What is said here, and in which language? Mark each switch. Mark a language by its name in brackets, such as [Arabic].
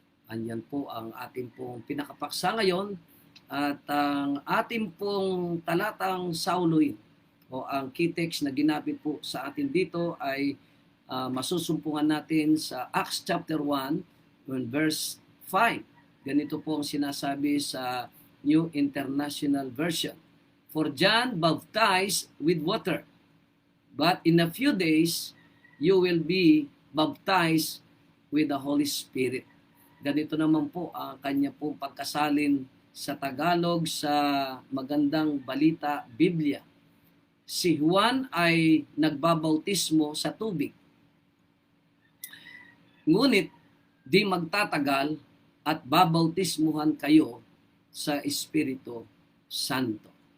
[Filipino] Anyan po ang ating pong pinakapaksa ngayon at ang ating pong talatang sauloy o ang key text na ginamit po sa atin dito ay masusumpungan natin sa Acts chapter 1 verse 5. Ganito po ang sinasabi sa New International Version. [English] For John baptized with water, but in a few days you will be baptized with the Holy Spirit. [Filipino] Ganito naman po ang kanya pong pagkasalin sa Tagalog sa Magandang Balita Biblia. Si Juan ay nagbabautismo sa tubig. Ngunit di magtatagal at babautismuhan kayo sa Espiritu Santo.